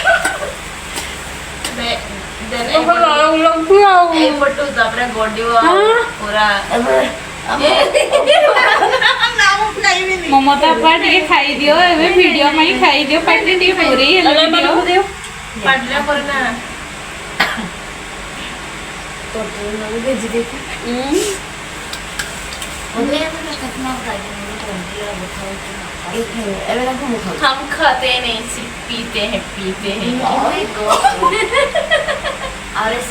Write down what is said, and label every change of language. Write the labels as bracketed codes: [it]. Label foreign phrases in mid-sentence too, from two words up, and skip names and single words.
[or] ଏଇପଟୁ ତାପରେ ଗଡ଼ିବ ପୁରା ମମତା ବାପା ଟିକେ ଖାଇଦିଅ ଏବେ ଭିଡ଼ିଓ ପାଇଁ ଖାଇଦିଅ ପାଟିରେ ଟିକେ ପୁରେଇ ହେଲେ ଭିଡ଼ିଓ ପାଟିରେ ପରେ ନା [hi] हम खाते नहीं सिर्फ पीते हैं और ऐसे